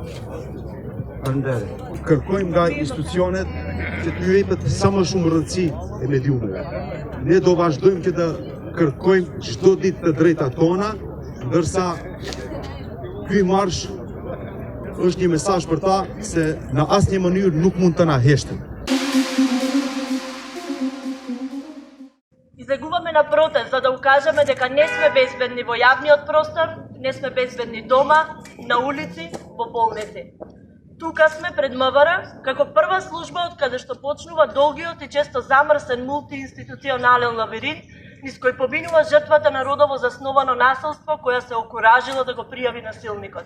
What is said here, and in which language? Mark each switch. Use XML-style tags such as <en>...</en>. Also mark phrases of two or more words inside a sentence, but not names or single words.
<sq>Kërkojmë nga institucionet që të jepet sa më shumë rëndësi e mediumeve. Ne do vazhdojmë që të kërkojmë çdo ditë të drejtat tona, ndërsa ky marsh është një mesazh për ta se në asnjë mënyrë nuk mund të na heshtin.</sq> <mk>Излегуваме на протест за да укажеме дека не сме безбедни во јавниот простор, не сме безбедни дома, на улици, во болници. Тука сме пред МВР како прва служба од каде што почнува долгиот и често замрсен мултиинституционален лабиринт низ кој поминува жртвата на родово засновано насилство која се окуражила да го пријави насилникот.</mk>